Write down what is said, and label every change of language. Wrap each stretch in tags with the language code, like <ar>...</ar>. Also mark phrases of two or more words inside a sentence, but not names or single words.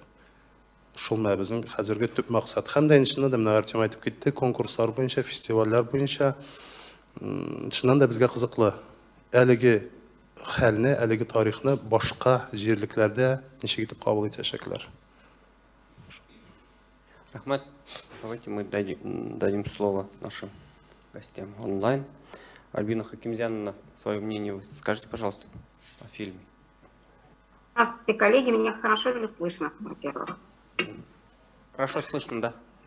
<tt>Шул менә безнең хәзерге төп максат. Һәм дә иншалла менә Артем әйтеп китте, конкурслар буенча, фестивальләр буенча, шуннан да безгә кызыклы. Әлеге хәлне, әлеге тарихны башка җирлекләрдә ничек итеп кабул итәчәкләр. Рахмат.</tt> <ru>Давайте мы дадим слово нашим гостям онлайн. Альбина Хакимзяновна, свое мнение вы скажите, пожалуйста, о фильме. Здравствуйте, коллеги. Меня хорошо ли слышно, во-первых? Хорошо слышно, да.</ru>